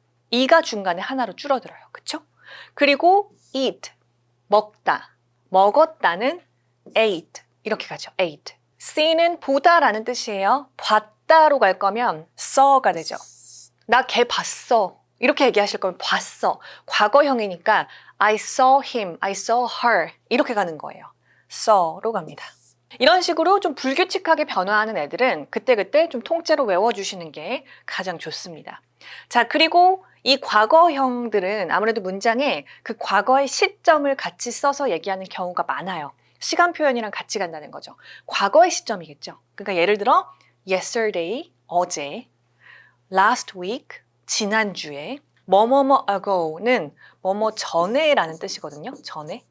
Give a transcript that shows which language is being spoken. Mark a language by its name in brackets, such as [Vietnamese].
[Korean] 이가 중간에 하나로 줄어들어요. 그쵸? 그리고 eat, 먹다. 먹었다는 ate, 이렇게 가죠. ate. see는 보다라는 뜻이에요. 봤다로 갈 거면 saw가 되죠. 나 걔 봤어. 이렇게 얘기하실 거면 봤어. 과거형이니까 [English] I saw him, I saw her [Korean] 이렇게 가는 거예요. saw로 갑니다. 이런 식으로 좀 불규칙하게 변화하는 애들은 그때그때 좀 통째로 외워주시는 게 가장 좋습니다. 자, 그리고 이 과거형들은 아무래도 문장에 그 과거의 시점을 같이 써서 얘기하는 경우가 많아요. 시간 표현이랑 같이 간다는 거죠. 과거의 시점이겠죠. 그러니까 예를 들어 yesterday, 어제, last week, 지난주에, 뭐뭐뭐 ago는 뭐뭐 전에라는 뜻이거든요. 전에.